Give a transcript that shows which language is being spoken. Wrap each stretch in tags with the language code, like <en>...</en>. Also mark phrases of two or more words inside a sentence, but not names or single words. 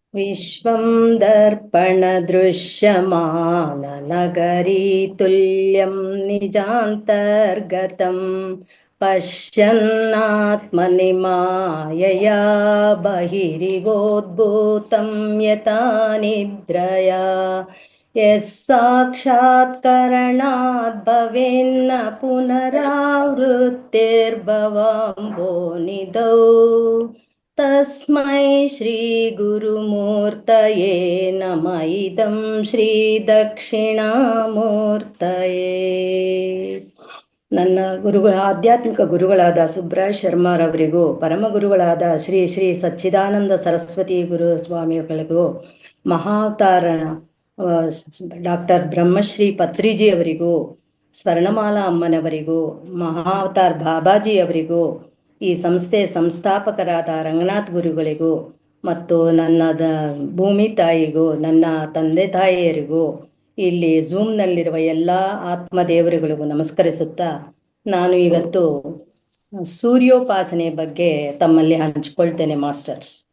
<sa>विश्वं दर्पणदृश्यमाननगरीतुल्यं निजान्तर्गतं पश्यन्नात्मनि मायया बहिरिवोद्भूतं यथा निद्रया यः साक्षात्करणात् भवेन्न पुनरावृत्तिर्भवाम्भोनिधौ तस्मै ಶ್ರೀ ಗುರುಮೂರ್ತಯೇ ನಮಃ ಇದಂ ಶ್ರೀ ದಕ್ಷಿಣಾಮೂರ್ತಯೇ.</sa> <kn>ನನ್ನ ಆಧ್ಯಾತ್ಮಿಕ ಗುರುಗಳಾದ ಸುಬ್ರಾಯ ಶರ್ಮಾರವರಿಗೂ, ಪರಮ ಗುರುಗಳಾದ ಶ್ರೀ ಶ್ರೀ ಸಚ್ಚಿದಾನಂದ ಸರಸ್ವತಿ ಗುರು ಸ್ವಾಮಿಗಳಿಗೂ, ಮಹಾವತಾರ ಡಾಕ್ಟರ್ ಬ್ರಹ್ಮಶ್ರೀ ಪತ್ರಿಜಿ ಅವರಿಗೂ, ಸ್ವರ್ಣಮಾಲಾ ಅಮ್ಮನವರಿಗೂ, ಮಹಾವತಾರ್ ಬಾಬಾಜಿ ಅವರಿಗೂ, ಈ ಸಂಸ್ಥೆ ಸಂಸ್ಥಾಪಕರಾದ ರಂಗನಾಥ್ ಗುರುಗಳಿಗೂ ಮತ್ತು ನನ್ನ ಭೂಮಿ ತಾಯಿಗೂ, ನನ್ನ ತಂದೆ ತಾಯಿಯರಿಗೂ, ಇಲ್ಲಿ ಝೂಮ್ನಲ್ಲಿರುವ ಎಲ್ಲ ಆತ್ಮದೇವರುಗಳಿಗೂ ನಮಸ್ಕರಿಸುತ್ತಾ, ನಾನು ಇವತ್ತು ಸೂರ್ಯೋಪಾಸನೆ ಬಗ್ಗೆ ತಮ್ಮಲ್ಲಿ ಹಂಚಿಕೊಳ್ತೇನೆ ಮಾಸ್ಟರ್ಸ್.</kn>